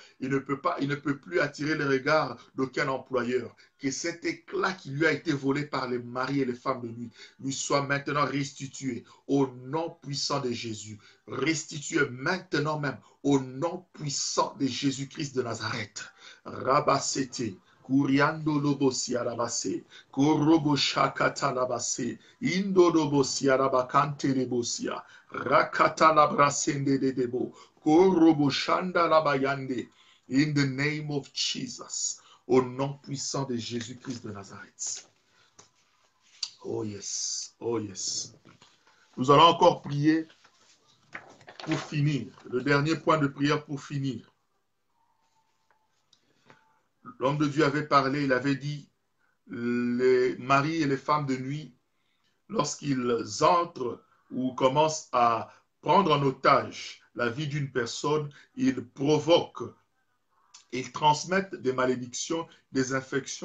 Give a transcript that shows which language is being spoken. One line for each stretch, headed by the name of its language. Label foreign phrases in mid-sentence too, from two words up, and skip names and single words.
French: Il ne peut plus attirer le regard d'aucun employeur. Que cet éclat qui lui a été volé par les maris et les femmes de lui soit maintenant restitué au nom puissant de Jésus. Restitué maintenant même au nom puissant de Jésus-Christ de Nazareth. Rabassete. Kuriando lobosi arabase, korobo shakata labase, indo lobosi arabakante lebosia, rakata labrasende de debo, korobo shanda labayande,
English: in the name of Jesus,
French: au nom puissant de Jésus-Christ de Nazareth.
English: Oh yes, oh yes.
French: Nous allons encore prier pour finir, le dernier point de prière pour finir. L'homme de Dieu avait parlé, il avait dit, les maris et les femmes de nuit, lorsqu'ils entrent ou commencent à prendre en otage la vie d'une personne, ils provoquent, ils transmettent des malédictions, des infections.